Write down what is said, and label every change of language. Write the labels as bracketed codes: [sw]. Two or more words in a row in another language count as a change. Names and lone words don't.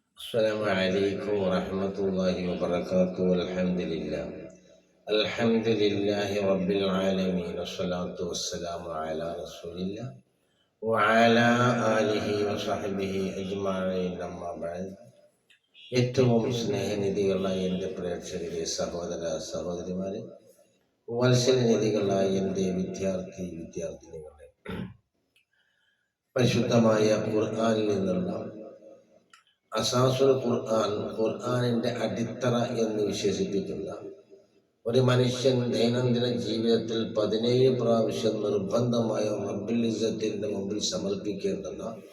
[ar] السلام عليكم ورحمة الله وبركاته. الحمد لله رب العالمين، والصلاة والسلام على رسول الله وعلى آله وصحبه أجمعين. أما بعد, [ml] ഏറ്റവും സ്നേഹനിധികളായ എൻ്റെ പ്രേക്ഷകരെ, സഹോദര സഹോദരിമാരെ, വത്സലനിധികളായ എൻ്റെ വിദ്യാർത്ഥിനികളെ, പരിശുദ്ധമായ ഖുർആനിൽ നിന്നുള്ള അസാസുൽ ഖുർആനിൻ്റെ അടിത്തറ എന്ന് വിശേഷിപ്പിക്കുന്ന ഒരു മനുഷ്യൻ ദൈനംദിന ജീവിതത്തിൽ 17 പ്രാവശ്യം നിർബന്ധമായ റബ്ബുൽ ഇസ്സത്തിന്റെ മുമ്പിൽ സമർപ്പിക്കേണ്ടുന്ന